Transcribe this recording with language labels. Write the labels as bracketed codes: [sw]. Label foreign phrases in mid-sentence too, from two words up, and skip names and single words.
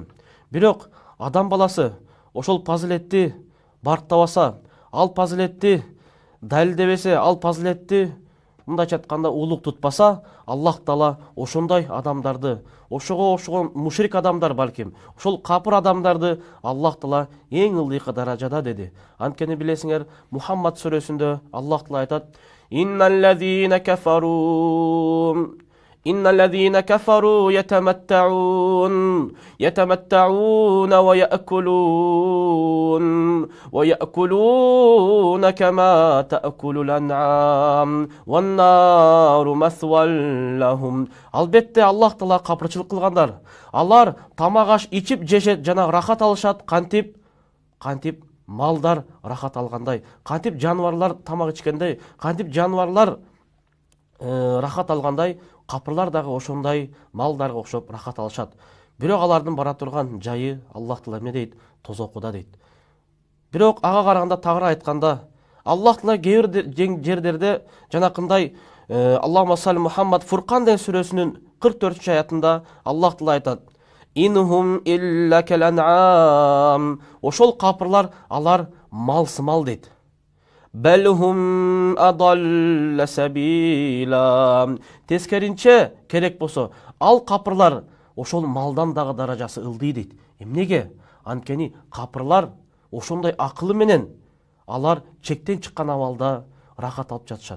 [ky] Бирок адам баласы ошол фазилетти барктабаса, ал фазилетти далилдебесе, ал фазилетти мындайча айтканда улук тутпаса, Аллах Таала ошондой адамдарды, ошого окшогон мушрик адамдар балким, ошол капыр адамдарды Аллах Таала эң ылдыйкы даражада деди. Анткени билесиңер, Мухаммад сүрөсүндө Аллах Таала айтат: [ar] إن الذين كفروا يتمتعون ويأكلون كما تأكل الأنعام والنار مثوى لهم. [ky] Албетте Аллах Таала капырчылык кылгандар. Алар тамак аш ичип жешет жана рахат алышат, кантип малдар рахат алгандай, кантип жаныбарлар тамак ичкендей, кантип жаныбарлар рахат алгандай, капырлар дагы ошондой малдарга окшоп рахат алышат. Бирок алардын бара турган жайы Аллах Таала эмне дейт? Тозокуда дейт. Бирок ага караганда тагыра айтканда, Аллах Таала кээ бир жерлерде жанакындай [ar] اللهم صل محمد [ky] Фуркан деген сүрөсүнүн 44-аятында Аллах Таала айтат: [ar] إن هم إلا كالأنعام. [ky] Ошол капырлар алар малсымал дейт. [ar] بل هم أضل سبيلا. [ky] Тескеринче керек болсо, ал капырлар ошол малдан дагы даражасы ылдый дейт. Эмнеге? Анткени капырлар ошондой акылы менен алар чектен чыккан абалда рахат алып жатышат.